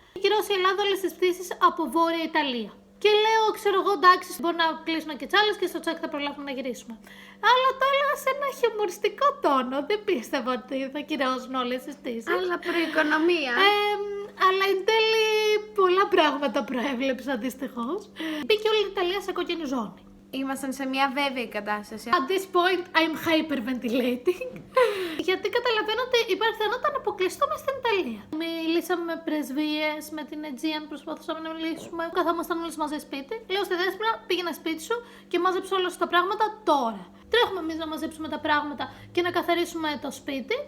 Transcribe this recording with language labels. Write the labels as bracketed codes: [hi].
[el] Κυρώσει η Ελλάδα όλες τις πτήσεις από Βόρεια Ιταλία. Και λέω, ξέρω εγώ, εντάξει, μπορεί να κλείσουν και τσάλες και στο τσάκι θα προλάβουμε να γυρίσουμε. Αλλά το έλεγα σε ένα χιουμοριστικό τόνο. Δεν πίστευα ότι θα κυρώσουν όλες τις πτήσεις. Αλλά προοικονομία. Αλλά εν τέλει πολλά πράγματα προέβλεψα δυστυχώς. Μπήκε όλη η Ιταλία σε κόκκινη ζώνη. Ήμασταν σε μια βέβαιη κατάσταση. [en] At this point, I'm hyperventilating. [el] Γιατί καταλαβαίνω ότι υπάρχει πιθανότητα να αποκλειστούμε στην Ιταλία. Μιλήσαμε με πρεσβείες, με την Aegean, προσπαθούσαμε να μιλήσουμε. Καθόμασταν όλοι μαζί σπίτι. Λέω στη Δέσποινα, πήγαινε σπίτι σου και μάζεψε όλα σου τα πράγματα τώρα. Τρέχουμε εμείς να μαζέψουμε τα πράγματα και να καθαρίσουμε το σπίτι.